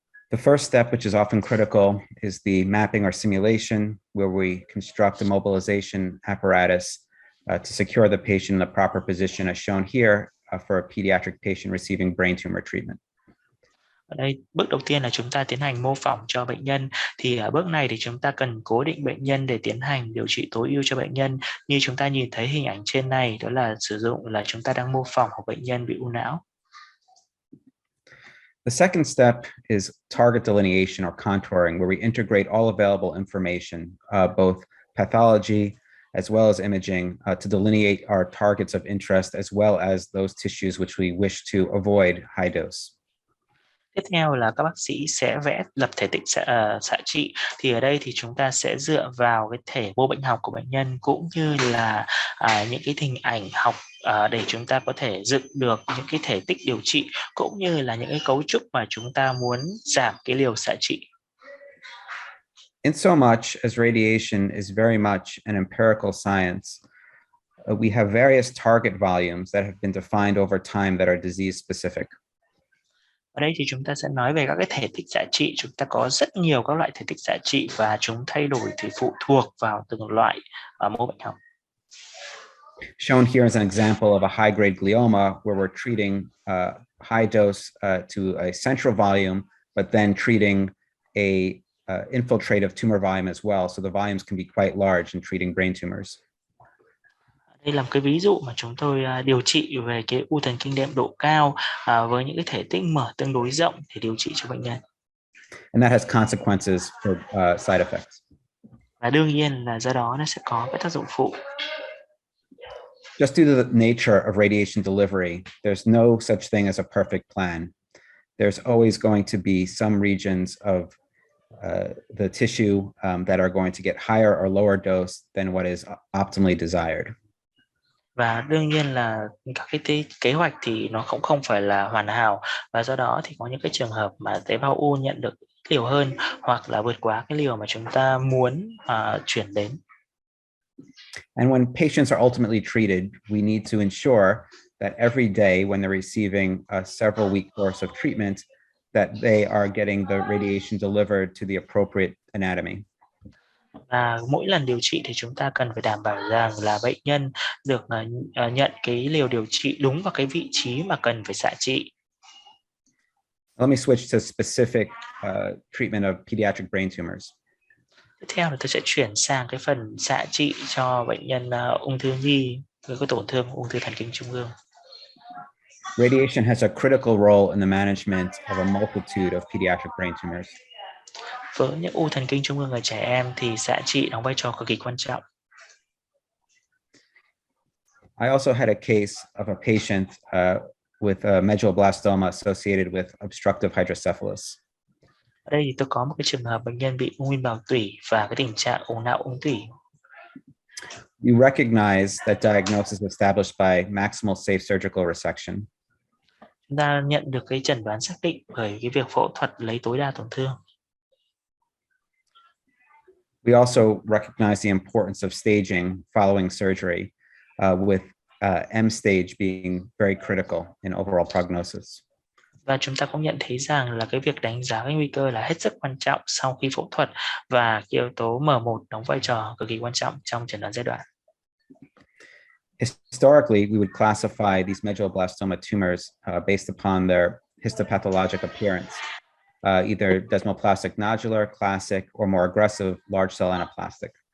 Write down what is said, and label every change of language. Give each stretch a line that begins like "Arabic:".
English: The first step, which is often critical, is the mapping or simulation, where we construct a mobilization apparatus to secure the patient in the proper position, as shown here for a pediatric patient receiving brain tumor treatment.
Vietnamese: Ở đây, bước đầu tiên là chúng ta tiến hành mô phỏng cho bệnh nhân. Thì ở bước này thì chúng ta cần cố định bệnh nhân để tiến hành điều trị tối ưu cho bệnh nhân. Như chúng ta nhìn thấy hình ảnh trên này, đó là chúng ta đang mô phỏng một bệnh nhân bị u não.
English: The second step is target delineation or contouring, where we integrate all available information, both pathology as well as imaging, to delineate our targets of interest as well as those tissues which we wish to avoid high dose.
Vietnamese: Tiếp theo là các bác sĩ sẽ lập thể tích xạ trị. Thì ở đây thì chúng ta sẽ dựa vào cái thể mô bệnh học của bệnh nhân cũng như là những cái hình ảnh học để chúng ta có thể dựng được những cái thể tích điều trị cũng như là những cái cấu trúc mà chúng ta muốn giảm cái liều xạ trị.
English: In so much as radiation is very much an empirical science, we have various target volumes that have been defined over time that are disease specific.
Vietnamese: Ở đây thì chúng ta sẽ nói về các cái thể tích xạ trị. Chúng ta có rất nhiều các loại thể tích xạ trị và chúng thay đổi thì phụ thuộc vào từng loại mô bệnh học.
English: Shown here is an example of a high-grade glioma where we're treating high dose to a central volume, but then treating a infiltrative tumor volume as well. So the volumes can be quite large in treating brain tumors.
Vietnamese: Đây là một cái ví dụ mà chúng tôi điều trị về cái u thần kinh đệm độ cao với những cái thể tích mở tương đối rộng để điều trị cho bệnh nhân.
English: And that has consequences for side effects.
Vietnamese: Và đương nhiên là do đó nó sẽ có cái tác dụng phụ.
English: Just due to the nature of radiation delivery, there's no such thing as a perfect plan. There's always going to be some regions of the tissue that are going to get higher or lower dose than what is optimally desired.
Vietnamese: Và đương nhiên là các cái kế hoạch thì nó cũng không phải là hoàn hảo, và do đó thì có những cái trường hợp mà tế bào u nhận được liều hơn hoặc là vượt quá cái liều mà chúng ta muốn chuyển đến.
English: And when patients are ultimately treated, we need to ensure that every day when they're receiving a several week course of treatment, that they are getting the radiation delivered to the appropriate anatomy.
Vietnamese: Và mỗi lần điều trị thì chúng ta cần phải đảm bảo rằng là bệnh nhân được nhận cái liều điều trị đúng vào cái vị trí mà cần phải xạ trị.
English: Let me switch to specific treatment of pediatric brain tumors.
Vietnamese: Tiếp theo là tôi sẽ chuyển sang cái phần xạ trị cho bệnh nhân ung thư nhi với cái tổn thương ung thư thần kinh trung ương.
English: Radiation has a critical role in the management of a multitude of pediatric brain tumors.
Vietnamese: Với những u thần kinh trung ương ở trẻ em thì xạ trị đóng vai trò cực kỳ quan trọng.
English: I also had a case of a patient with medulloblastoma associated with obstructive hydrocephalus.
Vietnamese: Ở đây thì tôi có một cái trường hợp bệnh nhân bị ung nguyên bào tủy và cái tình trạng ung não ung tủy.
English: You recognize that diagnosis established by maximal safe surgical resection.
Vietnamese: Chúng ta nhận được cái chẩn đoán xác định bởi cái việc phẫu thuật lấy tối đa tổn thương.
English: We also recognize the importance of staging following surgery, with M stage being very critical in overall prognosis.
Vietnamese: Và chúng ta cũng nhận thấy rằng là cái việc đánh giá cái nguy cơ là hết sức quan trọng sau khi phẫu thuật, và cái yếu tố M1 đóng vai trò cực kỳ quan trọng trong chẩn đoán giai đoạn.
English: Historically, we would classify these medulloblastoma tumors based upon their histopathologic appearance, either desmoplastic nodular, classic, or more aggressive large cell anaplastic.